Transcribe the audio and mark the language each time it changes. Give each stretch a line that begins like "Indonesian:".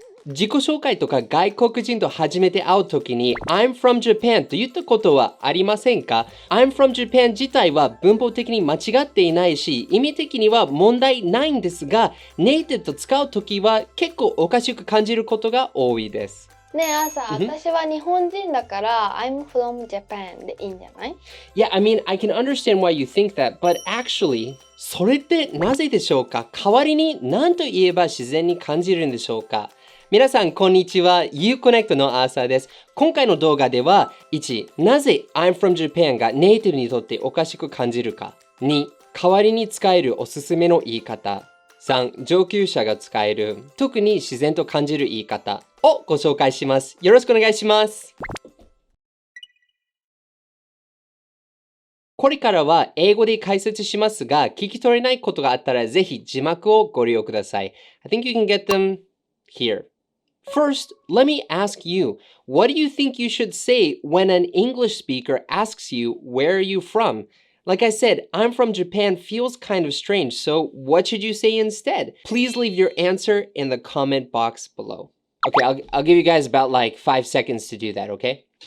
Japanese: 自己紹介とか外国人と初めて会うときに
English: I'm from Japan
Japanese: と言ったことはありませんか？
English: I'm from Japan
Japanese: 自体は文法的に間違っていないし意味的には問題ないんですがネイティブと使うときは結構おかしく感じることが多いです。ねえ朝、私は日本人だから
English: I'm from Japan
Japanese: でいいんじゃない？
English: Yeah, I mean, I can understand why you think that, but actually,
Japanese: それってなぜでしょうか？代わりに何と言えば自然に感じるんでしょうか？皆さん、こんにちは。 IU-Connectのアーサーです。今回の動画では、1、なぜ
English: I'm from Japan
Japanese: がネイティブにとっておかしく感じるか。 2、代わりに使えるおすすめの言い方。3、上級者が使える、特に自然と感じる言い方をご紹介します。よろしくお願いします。これからは英語で解説しますが、聞き取れないことがあったらぜひ字幕をご利用ください。
English: I think you can get them here.First, let me ask you, what do you think you should say when an English speaker asks you, where are you from? Like I said, I'm from Japan feels kind of strange, so what should you say instead? Please leave your answer in the comment box below. Okay, I'll give you guys about like 5 seconds to do that, okay?